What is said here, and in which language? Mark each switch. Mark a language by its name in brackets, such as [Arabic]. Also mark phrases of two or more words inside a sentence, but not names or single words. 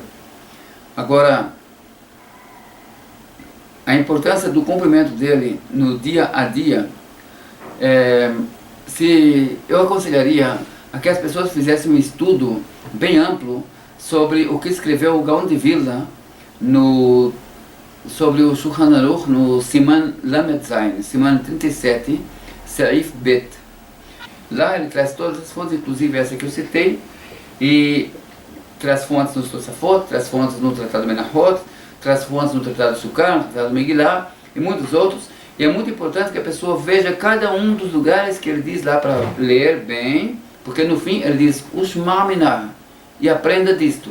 [Portuguese] Agora, a importância do cumprimento dele no dia a dia, eu aconselharia a que as pessoas fizessem um estudo bem amplo sobre o que escreveu o Gaon de Vilna sobre o Shulchan Aruch no [Hebrew] סימן למד זין, [Portuguese] Siman 37, [Hebrew] סעיף בית. [Portuguese] Lá ele traz todas as fontes, inclusive essa que eu citei, e traz fontes no Tosafot, traz fontes no Tratado Menachot, traz fontes no Tratado Sukkah, no Tratado Megillah e muitos outros. E é muito importante que a pessoa veja cada um dos lugares que ele diz lá para ler bem, porque no fim ele diz [Aramaic] ושמע מינה, [Portuguese] e aprenda disto.